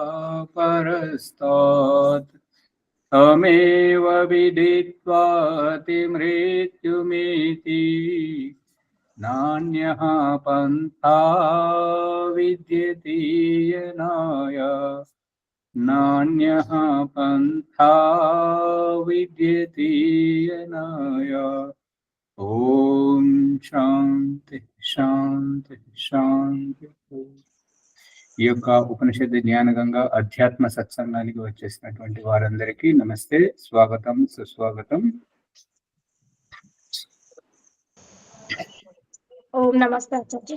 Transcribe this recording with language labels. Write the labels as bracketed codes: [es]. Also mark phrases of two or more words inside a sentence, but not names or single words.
[sa] परस्तात् तमेव विदित्वाति मृत्युमिति नान्यः पन्था विद्यते यनाय नान्यः पन्था विद्यते यनाय। ఓం శాంతి శాంతి శాంతి. [te] ఈ యొక్క ఉపనిషత్తు జ్ఞానగంగా అధ్యాత్మ సత్సంగానికి వచ్చేసినటువంటి వారందరికీ నమస్తే, స్వాగతం, సుస్వాగతం. [sa] ఓం నమస్తే ఆచార్య.